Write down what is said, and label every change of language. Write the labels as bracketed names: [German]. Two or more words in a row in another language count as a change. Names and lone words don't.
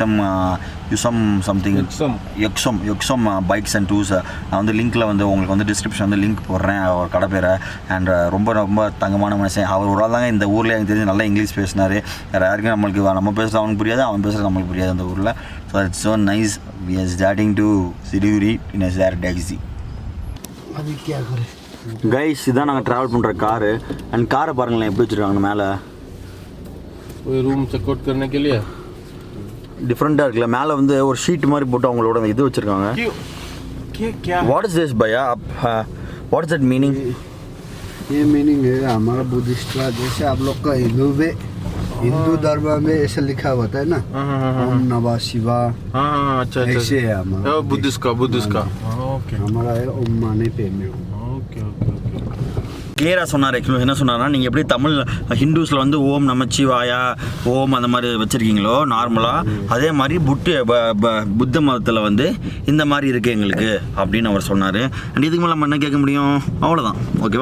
[Tamil] எக்ஸம் பைக்ஸ் அண்ட் டூஸ். நான் வந்து லிங்க்கில் வந்து உங்களுக்கு வந்து டிஸ்கிரிப்ஷன் வந்து லிங்க் போடுறேன் அவர் கடை பேரை. அண்ட் ரொம்ப ரொம்ப தங்கமான மனுஷன். அவர் ஒரு ஆள் தாங்க இந்த ஊரில் எனக்கு தெரிஞ்சு நல்லா இங்கிலீஷ் பேசினார். வேறு யாருக்கும் நம்ம பேசுகிறது அவனுக்கு புரியாது, அவன் பேசுகிறது நம்மளுக்கு புரியாது அந்த ஊரில். [English] So it's so nice. We are starting to Siliguri in a share taxi. [Tamil] கைஸ் இதான் நாங்கள் ட்ராவல் பண்ணுற காரு. அண்ட் காரை பாருங்களேன் எப்படி வச்சுருக்காங்க மேலே. [English] room check out [Hindi] करने के लिए [Tamil] டிஃப்ரெண்ட்டாக இருக்குல்ல. மேலே வந்து ஒரு ஷீட் மாதிரி போட்டு அவங்களோட இது வச்சுருக்காங்க. [English] What is this bhaiya? What is that meaning? [Hindi] ये मीनिंग है हमारा बुद्धिस्ट का, जैसे आप लोग का हिंदू धर्म में ऐसा लिखा होता है ना, [Sanskrit] ओम नमः शिवाय। [Hindi] अच्छा ऐसे है हमारा बुद्धिस्ट का ओके हमारा है [Sanskrit] ओम माने पे में। [English] OK OK [Tamil] கிளியராக சொன்னார். ஆக்சுவலாக என்ன சொன்னார்னா, நீங்கள் எப்படி தமிழ் ஹிந்துஸில் வந்து ஓம் நமச்சிவாயா ஓம் அந்த மாதிரி வச்சுருக்கீங்களோ நார்மலாக, அதே மாதிரி புத்த மதத்தில் வந்து இந்த மாதிரி இருக்குது எங்களுக்கு அப்படின்னு அவர் சொன்னார். அண்ட் இதுக்கு மேலே நம்ம என்ன கேட்க முடியும்? அவ்வளோதான். ஓகேவா?